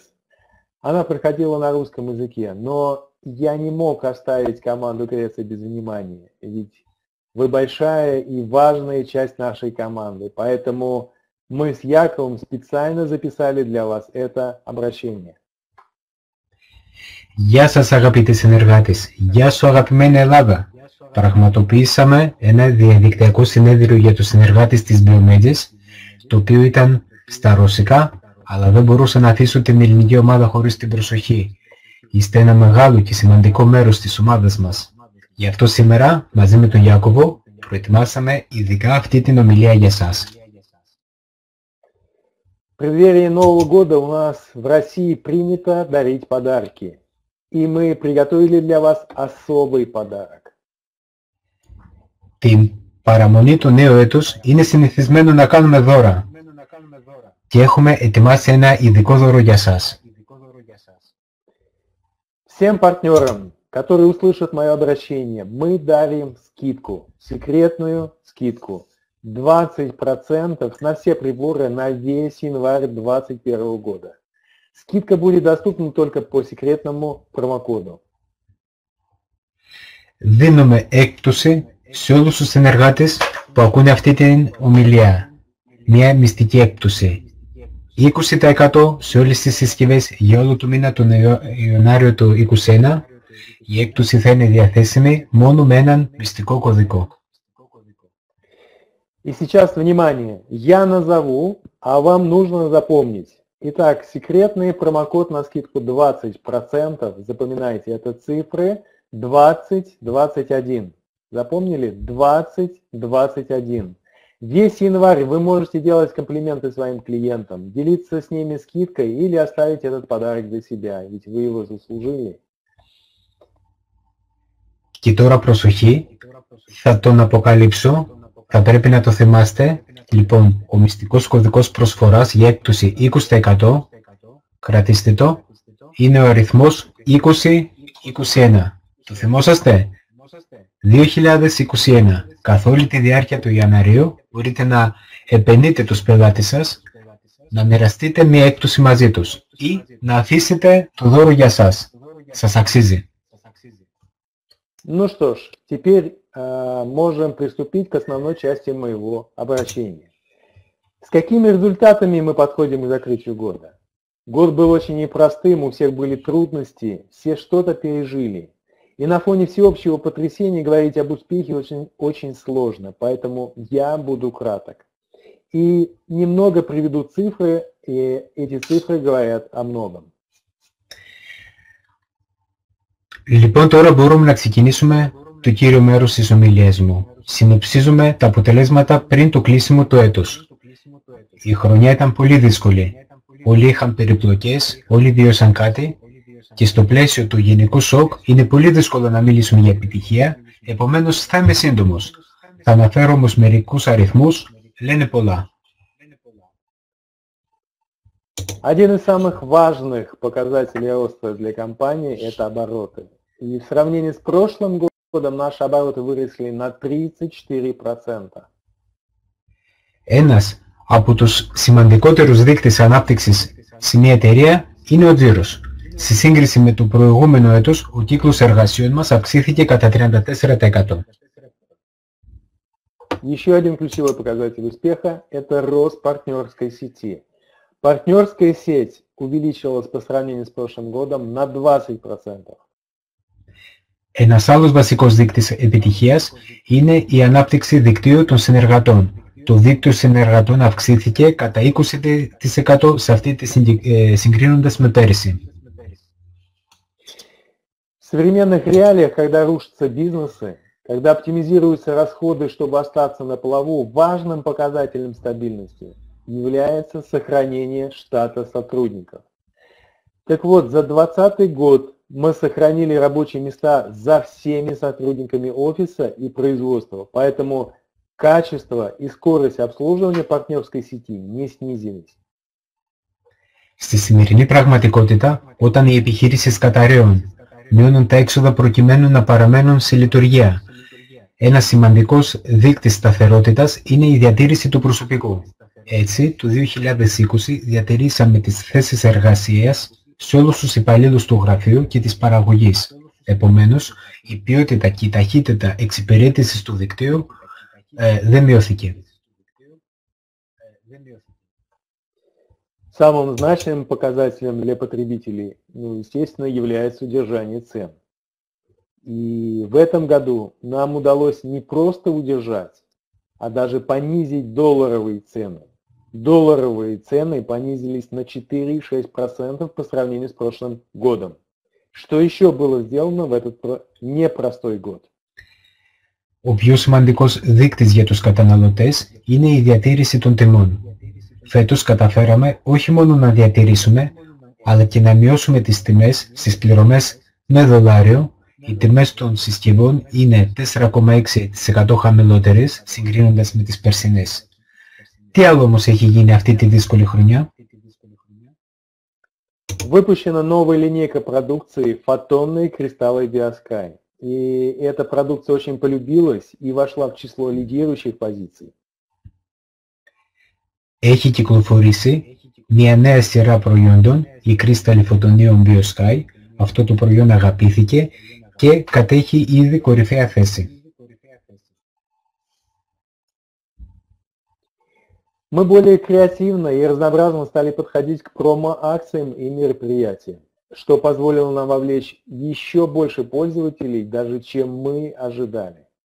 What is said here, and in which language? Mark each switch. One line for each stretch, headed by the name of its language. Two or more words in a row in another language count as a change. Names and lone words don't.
Russian: Она проходила на русском языке, но я не мог оставить команду Греции без внимания, ведь вы большая и важная часть нашей команды, поэтому мы с Яковом специально записали для вас это обращение.
Greek: Γεια σας αγαπητοί συνεργάτες, γεια σου αγαπημένη Ελλάδα. Πραγματοποιήσαμε ένα διαδικτυακό συνέδριο για τους συνεργάτες της Biomedis, το οποίο ήταν στα ρωσικά, αλλά δεν μπορούσα να αφήσω την ελληνική ομάδα χωρίς την προσοχή. Είστε ένα μεγάλο και σημαντικό μέρος της ομάδας μας. Γι' αυτό σήμερα, μαζί με τον Ιάκωβο, προετοιμάσαμε ειδικά αυτή την ομιλία για σας.
Russian: В преддверии Нового года у нас в России принято дарить подарки, и мы приготовили для вас особый подарок.
Greek: Την παραμονή του νέου έτους είναι συνηθισμένο να κάνουμε δώρα και έχουμε ετοιμάσει ένα ειδικό δώρο για σας.
Russian: Всем партнерам, которые услышат мое обращение, мы дарим скидку, секретную скидку, 20% на все приборы на весь январь 2021 года. Скидка будет доступна только по секретному промокоду.
Greek: Δίνουμε έκπτωση σε όλους τους συνεργάτες που ακούνε αυτή την ομιλία. Μια μυστική έκπτωση. 20% σε όλες τις συσκευές για όλο το μήνα τον Ιανουάριο του 2021. Η έκπτωση θα είναι διαθέσιμη μόνο με έναν μυστικό κωδικό.
Russian: И сейчас, внимание, я назову, а вам нужно запомнить. Итак, секретный промокод на скидку 20%, запоминайте, это цифры 2021. Запомнили? 2021. Весь январь вы можете делать комплименты своим клиентам, делиться с ними скидкой или оставить этот подарок для себя, ведь вы его заслужили.
Greek: Και τώρα προσοχή, θα τον αποκαλύψω, θα πρέπει να το θυμάστε. Λοιπόν, ο μυστικός κωδικός προσφοράς για έκπτωση 20%, κρατήστε το, είναι ο αριθμός 2021. Το θυμόσαστε? 2021. Καθ' όλη τη διάρκεια του Ιανουαρίου μπορείτε να επενείτε τους πελάτες σας, να μοιραστείτε μια έκπτωση μαζί τους ή να αφήσετε το δώρο για σας. Σας αξίζει.
Russian: Ну что ж, теперь можем приступить к основной части моего обращения. С какими результатами мы подходим к закрытию года? Год был очень непростым, у всех были трудности, все что-то пережили. И на фоне всеобщего потрясения говорить об успехе очень сложно, поэтому я буду краток. И немного приведу цифры, и эти цифры говорят о многом.
Greek: Λοιπόν, τώρα μπορούμε να ξεκινήσουμε το κύριο μέρος της ομιλίας μου. Συνοψίζουμε τα αποτελέσματα πριν το κλείσιμο του έτους. Η χρονιά ήταν πολύ δύσκολη. Όλοι είχαν περιπλοκές, όλοι βίωσαν κάτι και στο πλαίσιο του γενικού σοκ είναι πολύ δύσκολο να μιλήσουμε για επιτυχία, επομένως θα είμαι σύντομος. Θα αναφέρω όμως μερικούς αριθμούς, λένε πολλά.
Russian: Один из самых важных показателей роста для компании – это обороты. И в сравнении с прошлым годом наши обороты выросли на 34%.
Greek: Ένας από τους σημαντικότερους δείκτες ανάπτυξης σε μια εταιρεία είναι ο τζίρος. Σε σύγκριση με το προηγούμενο έτος, ο κύκλος εργασιών μας αυξήθηκε κατά 34%.
Russian: Еще один ключевой показатель успеха – это рост партнерской сети. Партнерская сеть увеличилась по сравнению с прошлым годом на 20%.
Greek: Ένας άλλος βασικός δείκτης επιτυχίας είναι η ανάπτυξη δικτύου των συνεργατών. Το δίκτυο συνεργατών αυξήθηκε κατά 20% σε αυτή τη συγκρίνοντας με πέρυσι.
Russian: В современных реалиях, когда рушатся бизнесы, когда оптимизируются расходы, чтобы остаться на плаву, важным показателем стабильности является сохранение штата сотрудников. Так вот, за 2020 год мы сохранили рабочие места за всеми сотрудниками офиса и производства, поэтому качество и скорость обслуживания партнерской сети не снизились.
Greek: Στη σημερινή πραγματικότητα, όταν οι επιχείρησεις καταρρέουν, μειώνουν τα έξοδα προκειμένου να παραμένουν σε λειτουργία. Ένας σημαντικός δείκτης σταθερότητας είναι η διατήρηση του προσωπικού. Έτσι, το 2020 διατηρήσαμε τις θέσεις εργασίας σε όλους τους υπαλλήλους του γραφείου και της παραγωγής. Επομένως, η ποιότητα και η ταχύτητα εξυπηρέτησης του δικτύου δεν μειώθηκε.
Russian: Самым значимым показателем для потребителей, естественно, является удержание цен. И в этом году нам удалось не просто удержать, а даже понизить долларовые цены. Долларовые цены понизились на 4,6% по сравнению с прошлым годом. Что еще было сделано в этот непростой год?
Greek: Ο πιο σημαντικός δείκτης για τους καταναλωτές είναι η διατήρηση των τιμών. Φέτος καταφέραμε όχι μόνο να διατηρήσουμε, αλλά και να μειώσουμε τις τιμές στις πληρωμές με δολάριο. Οι τιμές των συσκευών είναι 4,6% χαμηλότερες συγκρίνοντας με τις περσινές. Τι άλλο όμως έχει γίνει αυτή τη δύσκολη χρονιά?
Russian: Выпущена новая линейка продукции «Фотонные кристаллы Biosky». И эта продукция очень полюбилась и вошла в число лидирующих позиций.
Greek: Έχει κυκλοφορήσει μια νέα σειρά προϊόντων, η κρίσταλη φωτονίων Biosky. Αυτό το προϊόν αγαπήθηκε και κατέχει ήδη κορυφαία θέση.
Russian: Мы более креативно и разнообразно стали подходить к промо-акциям и мероприятиям, что позволило нам вовлечь еще больше пользователей, даже чем мы ожидали.